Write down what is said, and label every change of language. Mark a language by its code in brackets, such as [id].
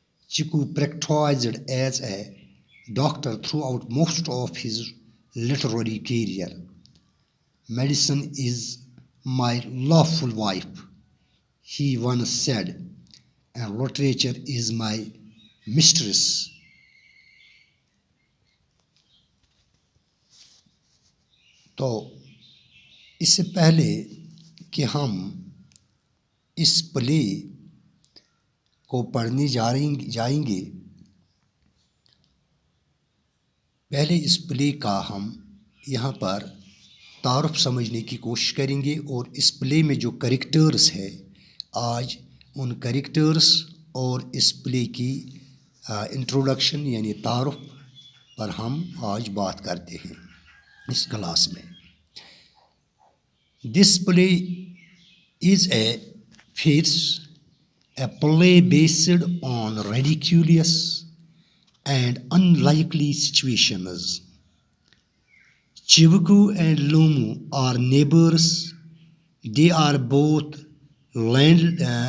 [en] Chiku practiced as a doctor throughout most of his literary career. "Medicine is my lawful wife," he once said, "and literature is my mistress." [ur] تو اس سے پہلے کہ ہم اس پلے کو پڑھنے جائیں گے، پہلے اس پلے کا ہم یہاں پر تعارف سمجھنے کی کوشش کریں گے، اور اس پلے میں جو کریکٹرز ہے، آج ان کریکٹرز اور اس پلے کی انٹروڈکشن یعنی تعارف پر ہم آج بات کرتے ہیں اس کلاس میں۔ [en] This play is a farce, a play based on ridiculous and unlikely situations. Chibuku and Lomu are neighbors. They are both landowners.